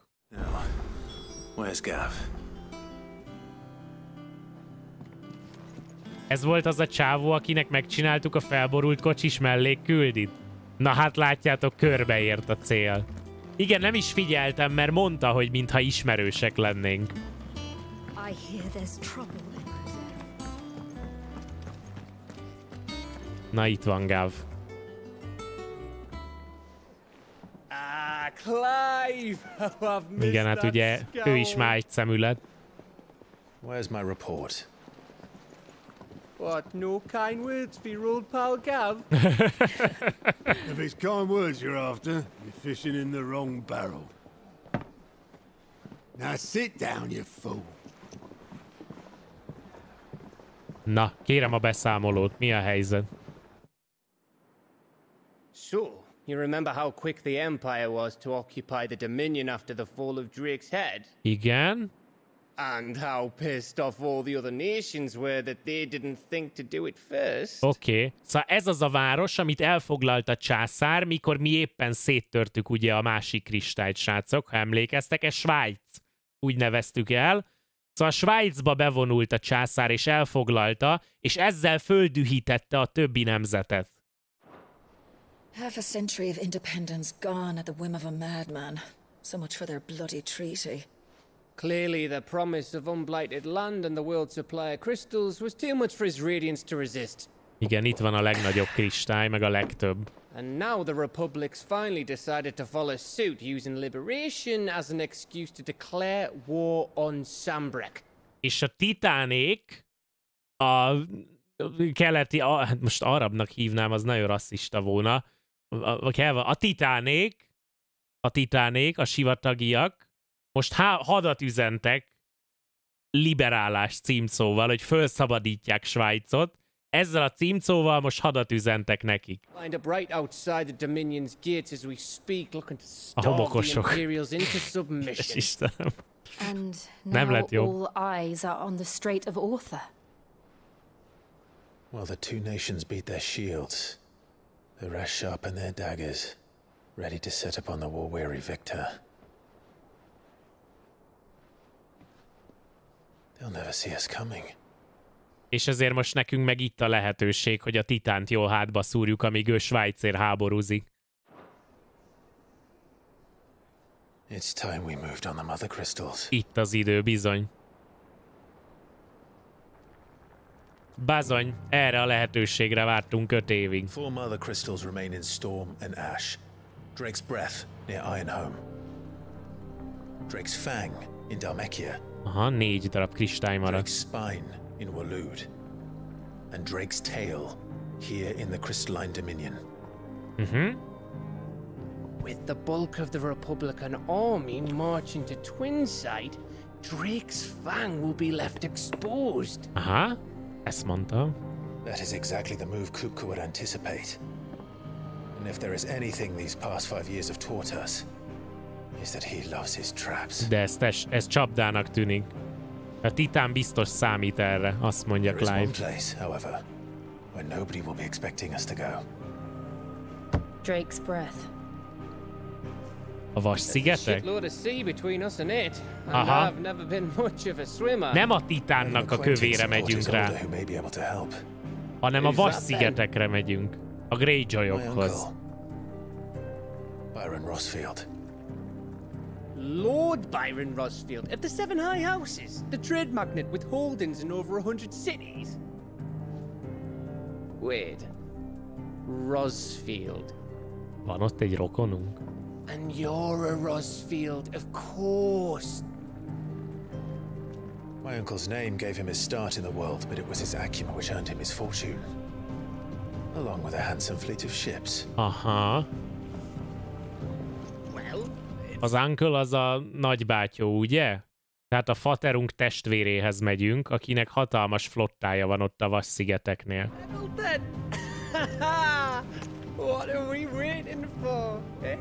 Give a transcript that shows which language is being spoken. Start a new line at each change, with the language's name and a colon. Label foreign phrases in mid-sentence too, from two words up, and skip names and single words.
English: Where's Gav?
Hungarian: Ez volt az a csávó, akinek megcsináltuk a felborult kocsis mellékküldit? Na hát látjátok, körbeért a cél. Igen, nem is figyeltem, mert mondta, hogy mintha ismerősek lennénk.
English: I hear there's trouble in
Hungarian: Na, itt van Gav. Clive! Igen, hát ugye ő is már egy szemület.
English: Where's my report? What, no kind words for your old pal Gav? If it's kind words you're after, you're fishing in the wrong barrel. Now sit down, you fool.
Hungarian: Na, kérem a beszámolót. Mi a helyzet?
English: So, you remember how quick the Empire was to occupy the Dominion after the fall of Drake's head?
Hungarian: Igen.
English: And how pissed off all the other nations were that they didn't think to do it first.
Hungarian: Oké. Szóval ez az a város, amit elfoglalt a császár, mikor mi éppen széttörtük ugye a másik kristályt, srácok, ha emlékeztek. Ez Svájc. Úgy neveztük el. Szóval Svájcba bevonult a császár és elfoglalta, és ezzel földühítette a többi nemzetet.
English: Half a century of independence gone at the whim of a madman. So much for their bloody treaty. Clearly, the promise of unblighted land and the world's supply of crystals was too much for his radiance to resist.
Hungarian: Igen, itt van a legnagyobb kristály, meg a legtöbb.
English: And now the Republic's finally decided to follow suit, using liberation as an excuse to declare war on Sambrek.
Hungarian: És a titánék, a keleti, hát most arabnak hívnám, az nagyon rasszista volna. A titánék, a sivatagiak, most hadat üzentek liberálás címszóval, hogy felszabadítják Svájcot. Ezzel a címszóval most hadat üzentek nekik. A homokosok. Istenem. Nem lett jó.
English: While the two nations beat their shields, the rest sharpen their daggers, ready to set upon the war-weary victor. They'll never see us coming.
Hungarian: És ezért most nekünk meg itt a lehetőség, hogy a titánt jól hátba szúrjuk, amíg ő Svájcért háborúzik.
English: It's time we moved on the mother crystals.
Hungarian: Itt az idő, bizony. Bazony, erre a lehetőségre vártunk 5 évig.
English: 4 mother crystals remain in Storm and Ash. Drake's Breath near Ironhome. Drake's Fang in Dhalmekia.
Hungarian: Aha, 4 darab kristály maradt.
English: Drake's Spine in Waloed. And Drake's Tail here in the Crystalline Dominion. With the bulk of the Republican army marching to Twinside, Drake's Fang will be left exposed.
Hungarian: Aha, ezt mondtam.
English: That is exactly the move Kupka would anticipate. And if there is anything these past 5 years have taught us, is that he loves his traps.
Hungarian: De ez csapdának tűnik. A titán biztos számít erre, azt mondja Clive.
English: There is one place, however, where nobody will be expecting us to go. Drake's Breath.
Hungarian: A Vas-szigetek? Aha. Nem a titánnak a kövére megyünk rá, hanem a Vas-szigetekre megyünk. A Greyjoyokhoz.
English: Byron Rosfield. Lord Byron Rosfield of the 7 High Houses, the trade magnate with holdings in over 100 cities. Wait. Rosfield.
Hungarian: Van ott egy rokonunk?
English: And you're a Rosfield, of course. My uncle's name gave him his start in the world, but it was his acumen which earned him his fortune. Along with a handsome fleet of ships.
Hungarian: Aha. Az uncle az a nagybátyó, ugye? Tehát a faterunk testvéréhez megyünk, akinek hatalmas flottája van ott a Vas-szigeteknél.
English: What are we waiting for? Eh?